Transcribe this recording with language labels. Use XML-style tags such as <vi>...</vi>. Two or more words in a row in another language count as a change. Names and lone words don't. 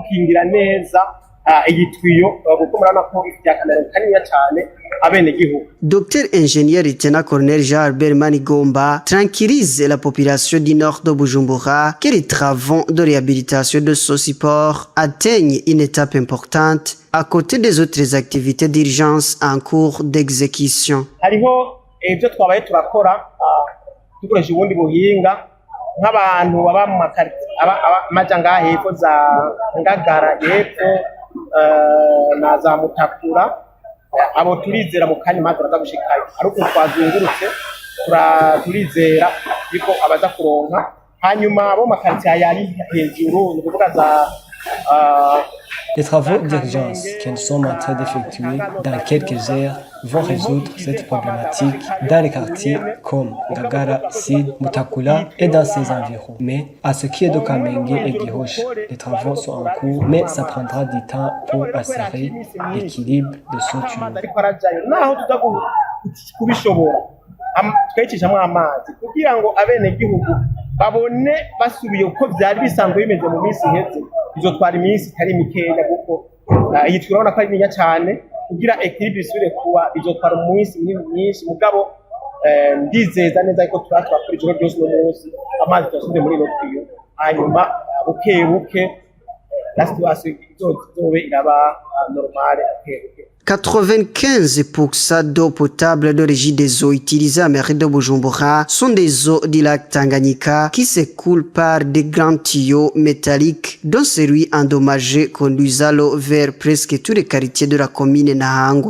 <fr>Docteur ingénieur lieutenant-colonel Jean-Albert Manigomba tranquillise la population du nord de Bujumbura que les travaux de réhabilitation de ce support atteignent une étape importante à côté des autres activités d'urgence en cours d'exécution.</fr> <rn>Dukoresha ubundi buhinga nk'abantu baba mu maja ngaha hepfo za Ngagara hepfo na za Mutakura abo turizera mu kanya mazi araza gushikayo ariko twazungurutse turizera biko abaza kuronka hanyuma abo makaritiye yari hejuru ni kuvuga za</rn> <fr>Les travaux d'urgence que nous sommes en train d'effectuer dans quelques heures vont résoudre cette problématique dans les quartiers comme Ngagara, Sid, Mutakula et dans ses environs. Mais à ce qui est de Kamenge et Gihosha, les travaux sont en cours, mais ça prendra du temps pour assurer l'équilibre de ce tuyau.</fr> <rn>Twekejamwe amazi kugira ngo abenegihugu babone basubiye uko byari bisanzwe bimeze mu minsi iheze bizotwara iminsi itari mikeya kuko iyi turabona ko ari ninya cyane kugira equilibre isubire kuba bizotwara umunsi myinshi mugabo ndizeza neza ko turatwakora ijoro ryose no munsi amazi twasubiye muri ino tuyau hanyuma buke</rn> <fr>la situation</fr> <rn>izobe iraba normale buke.</rn> <fr>95% d'eau potable de régie des eaux utilisées à mairie de Bujumbura sont des eaux du lac Tanganyika qui s'écoulent par des grands tuyaux métalliques dont celui endommagé conduisant l'eau vers presque tous les quartiers de la commune Nahangwa.</fr>